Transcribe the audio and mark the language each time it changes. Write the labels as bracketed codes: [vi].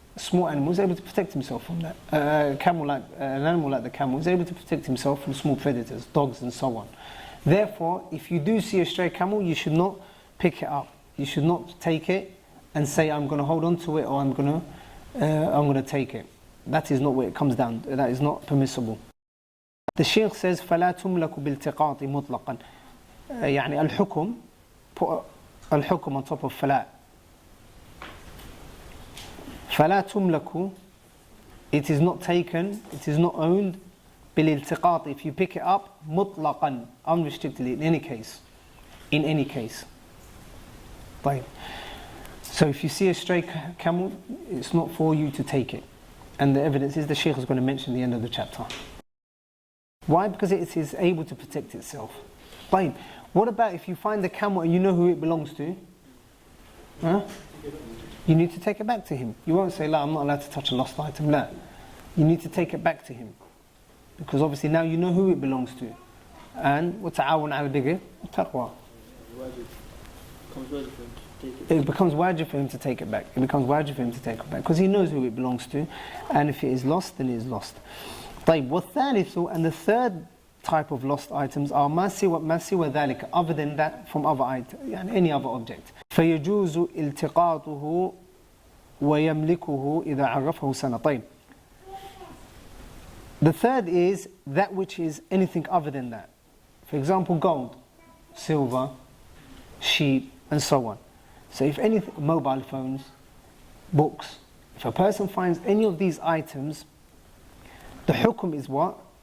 [en] A small animal is able to protect himself from that. An animal like the camel is able to protect himself from small predators, dogs and so on. Therefore, if you do see a stray camel, you should not pick it up. You should not take it and say, I'm going to hold on to it, or I'm going to take it. That is not where it comes down. That is not permissible. The Shaykh says, [ar] فَلَا تُمْلَكُ بِالْتِقَاطِ مُطْلَقًا. يعني الحكم, [en] put الحكم on top of فَلَا. [ar] فَلَا تُمْلَكُ, [en] it is not taken, it is not owned, [ar] بِالْالْتِقَاطِ, [en] if you pick it up, [ar] مُطْلَقًا, [en] unrestrictedly, in any case. In any case. طيب. So if you see a stray camel, it's not for you to take it. And the evidence is the Shaykh is going to mention at the end of the chapter. Why? Because it is able to protect itself. Fine. What about if you find the camel and you know who it belongs to? Huh? You need to take it back to him. You won't say, I'm not allowed to touch a lost item. No. You need to take it back to him. Because obviously now you know who it belongs to. And [ar] وَتَعَاوَنْ عَلَى الْبِرِّ وَالتَّقْوَى. [en] It becomes wajib for him to take it back. It becomes wajib for him to take it back. Because he knows who it belongs to. And if it is lost, then it is lost. طيب, [ar] وَالثَّالِثُ, [en] and the third type of lost items are [ar] ما سوى ذلك, [en] other than that, from other items, [ar] يعني [en] any other object. [ar] فيجوز التقاطه ويملكه إذا عرفه سنة. طيب. [en] The third is that which is anything other than that. For example, gold, silver, sheep, and so on. So if anything, mobile phones, books, if a person finds any of these items, the hukum is what?